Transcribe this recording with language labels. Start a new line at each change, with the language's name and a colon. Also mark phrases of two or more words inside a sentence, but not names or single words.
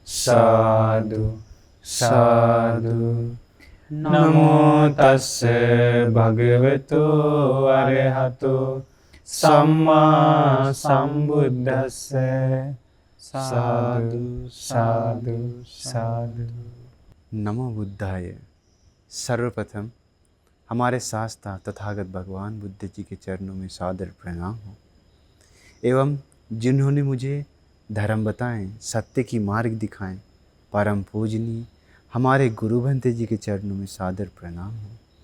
Pali: साधु साधु। नमो तस्से भगवतो अरहतो सम्मा संबुद्धस्से। साधु साधु साधु। नमो बुद्धाय।
Hindi: सर्वप्रथम हमारे शास्त्रा तथागत भगवान बुद्ध जी के चरणों में सादर प्रणाम हो, एवं जिन्होंने मुझे धर्म बताएं, सत्य की मार्ग दिखाएं, परम पूजनीय हमारे गुरु भंते जी के चरणों में सादर प्रणाम हो।